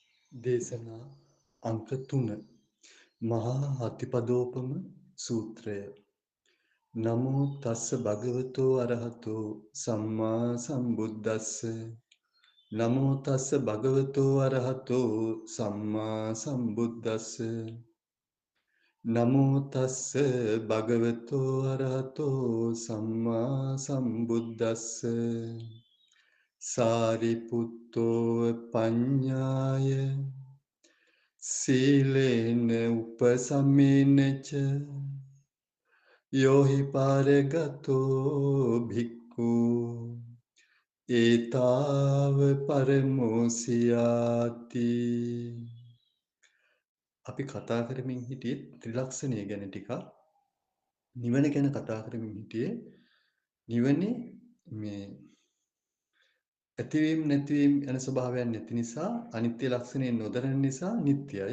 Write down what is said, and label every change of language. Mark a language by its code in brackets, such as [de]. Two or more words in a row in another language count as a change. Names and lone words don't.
[si] දේශනා අංක 3 මහා අතිපදෝපම සූත්‍රය. [pi] නමෝ තස්ස භගවතෝ අරහතෝ සම්මා සම්බුද්දස්ස. නමෝ තස්ස භගවතෝ අරහතෝ සම්මා සම්බුද්දස්ස. නමෝ තස්ස භගවතෝ අරහතෝ සම්මා සම්බුද්දස්ස. සාරිපුත්තෝ පඤ්ඤාය සීලේන උපසමේනච යෝහි පාරගතෝ භික්ඛු ඒතාව පරමෝසියාති. [si] අපි කතා කරමින් හිටියේ ත්‍රිලක්ෂණය ගැන ටිකක්. නිවන ගැන කතා කරමින් හිටියේ. නිවනේ මේ ඇතිවීම නැතිවීම යන ස්වභාවයන් නැති නිසා අනිත්‍ය ලක්ෂණය නොදරන නිසා නිට්ටයයි.